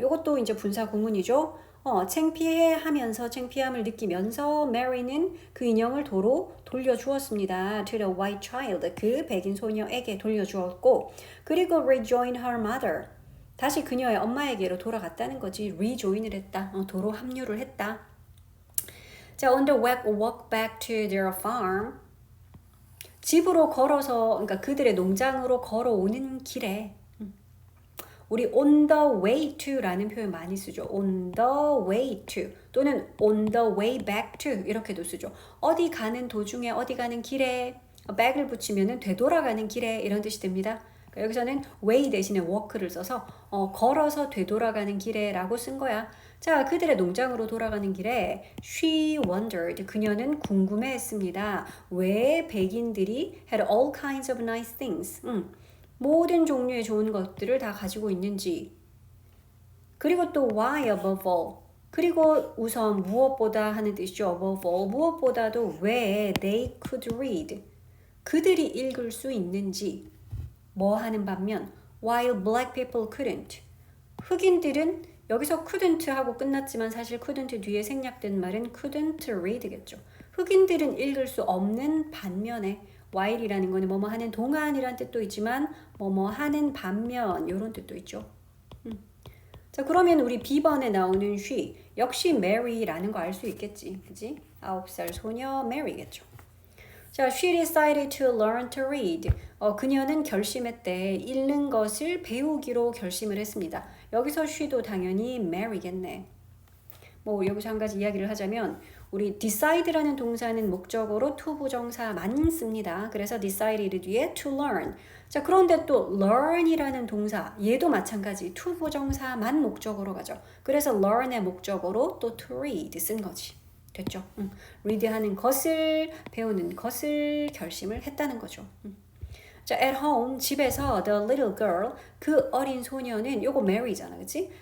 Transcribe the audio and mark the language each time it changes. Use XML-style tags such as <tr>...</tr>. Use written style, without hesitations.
<ko>이것도 이제 분사 구문이죠. 창피해 하면서 창피함을 느끼면서 Mary는 그 인형을 도로 돌려주었습니다.</ko> <en>To the white child.</en> <ko>그 백인 소녀에게 돌려주었고 그리고</ko> <en>rejoin her mother.</en> <ko>다시 그녀의 엄마에게로 돌아갔다는 거지. rejoin을 했다. 도로 합류를 했다.</ko> <en>자, on the walk back to their farm.</en> <ko>집으로 걸어서, 그러니까 그들의 농장으로 걸어오는 길에 우리</ko> <en>on the way to</en> <ko>라는 표현 많이 쓰죠.</ko> <en>on the way to</en> <ko>또는</ko> <en>on the way back to</en> <ko>이렇게도 쓰죠. 어디 가는 도중에 어디 가는 길에 back을 붙이면은 되돌아가는 길에 이런 뜻이 됩니다. 그러니까 여기서는 way 대신에 walk를 써서 걸어서 되돌아가는 길에라고 쓴 거야. 자, 그들의 농장으로 돌아가는 길에</ko> <en>she wondered</en> <ko>그녀는 궁금해했습니다. 왜 백인들이</ko> <en>had all kinds of nice things</en> <ko>모든 종류의 좋은 것들을 다 가지고 있는지 그리고 또</ko> <en>why above all</en> <ko>그리고 우선 무엇보다 하는 뜻이죠. above all 무엇보다도 왜</ko> <en>they could read</en> <ko>그들이 읽을 수 있는지 뭐 하는 반면</ko> <en>while black people couldn't</en> <ko>흑인들은 여기서 couldn't 하고 끝났지만 사실 couldn't 뒤에 생략된 말은 couldn't read겠죠. 흑인들은 읽을 수 없는 반면에 while이라는 거는 뭐뭐 하는 동안이란 뜻도 있지만 뭐뭐 하는 반면 이런 뜻도 있죠. 자, 그러면 우리 B번에 나오는 she 역시 Mary라는 거 알 수 있겠지. 그지? 9살 소녀 Mary겠죠.</ko> <en>자, she decided to learn to read.</en> <ko>그녀는 결심했대. 읽는 것을 배우기로 결심을 했습니다. 여기서 she도 당연히 Mary겠네. 뭐 여기서 한 가지 이야기를 하자면 우리 decide라는 동사는 목적어로 to 부정사만 씁니다. 그래서 decided 뒤에 to learn. 자, 그런데 또 learn이라는 동사 얘도 마찬가지 to 부정사만 목적어로 가죠. 그래서 learn의 목적어로 또 to read 쓴 거지. 됐죠? read 하는 것을 배우는 것을 결심을 했다는 거죠. 자, at home 집에서</ko> <en>the little girl</en> <ko>그 어린 소녀는 요거 Mary잖아, 그렇지?</ko>